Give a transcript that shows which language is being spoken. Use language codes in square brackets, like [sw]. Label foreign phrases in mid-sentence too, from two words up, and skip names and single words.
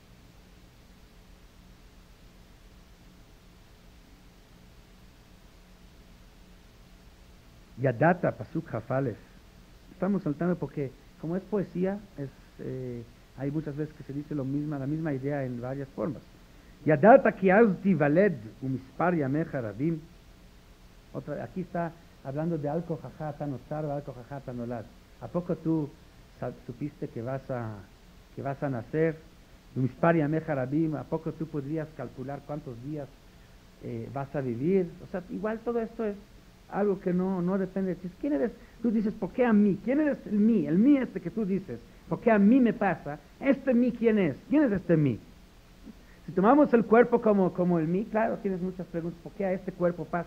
[he] ידעת, פסוק הפלס. [es] Estamos saltando porque, como es poesía, hay muchas veces que se dice la misma idea en varias formas. [he] ידעת כי אז תיולד ומספר ימיך רבים. [es] Aquí está hablando de [he] Al Kohaja Tanosar [es] o [he] Al Kohaja Tanolad. [es] ¿A poco tú supiste que vas a nacer? [he] ומספר ימיך רבים. [es] ¿A poco tú podrías calcular cuántos días vas a vivir? O sea, igual todo esto es algo que no depende de ti. ¿Quién eres? Tú dices, ¿por qué a mí? ¿Quién eres el mí? El mí que tú dices, ¿por qué a mí me pasa? ¿Este mí quién es? ¿Quién es este mí? Si tomamos el cuerpo como el mí, claro, tienes muchas preguntas, ¿por qué a este cuerpo pasa?